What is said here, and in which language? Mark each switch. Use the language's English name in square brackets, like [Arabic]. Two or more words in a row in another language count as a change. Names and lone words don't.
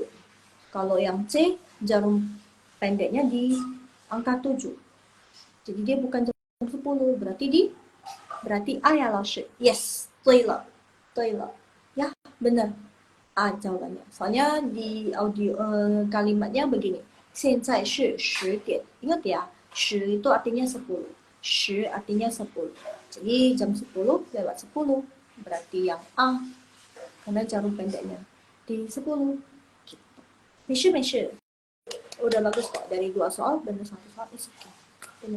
[Indonesian] Kalau yang C, jarum pendeknya di angka 7. Jadi dia bukan jam 10, berarti A ya Laoshi. Yes, [Chinese] 对了. [Indonesian] Ya, benar. A jawabannya. Soalnya di audio kalimatnya begini. [Chinese] 现在是10点. [Indonesian] Ingat ya, 10 itu artinya 10. 10 artinya 10. Jadi jam 10 lewat 10. Berarti yang A, karena jarum pendeknya di 10. Gitu. Measure. Udah bagus kok, dari 2 soal bener 1 soal [English] is okay.